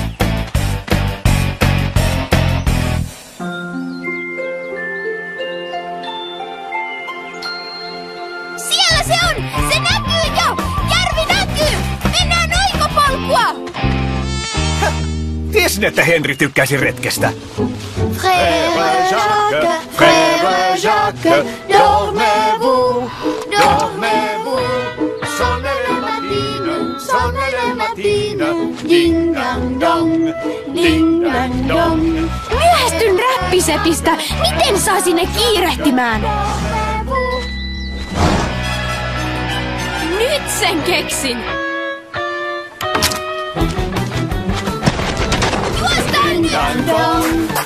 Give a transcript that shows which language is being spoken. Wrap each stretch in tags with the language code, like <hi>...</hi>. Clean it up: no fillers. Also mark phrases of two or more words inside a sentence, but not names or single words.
<fi>Siellä se on! Se näkyy jo! Järvi näkyy! Mennään oikopolkua! Tiesin, että Henri tykkäisi retkestä.</fi> <fr>Frère Jacques, Frère Jacques, dormez-vous, dormez-vous. Sonne le matin, ding dang dong, ding dang dong.</fr> <fi>Myöhästyn räppisepistä. Miten saisin ne kiirehtimään? Nyt sen keksin. Juostaan! Dang dong.</fi>